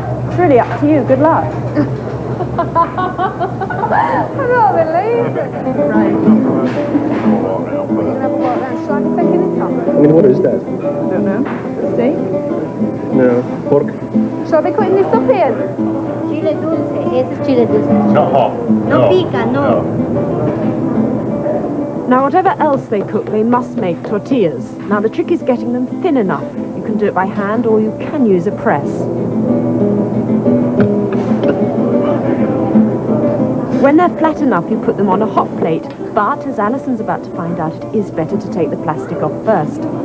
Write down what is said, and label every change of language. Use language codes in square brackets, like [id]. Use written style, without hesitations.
[en] It's really up to you, good luck. I can't believe it. Right. We're going to have a walk around. Shall I be taking it off? I mean, what is that? I don't know. Steak? No, pork. Shall I be cutting this up here? [es] Chile dulce, ese es chile dulce. No pica, no. [en] Now, whatever else they cook, they must make tortillas. Now, the trick is getting them thin enough. You can do it by hand, or you can use a press. When they're flat enough, you put them on a hot plate. But, as Allison's about to find out, it is better to take the plastic off first.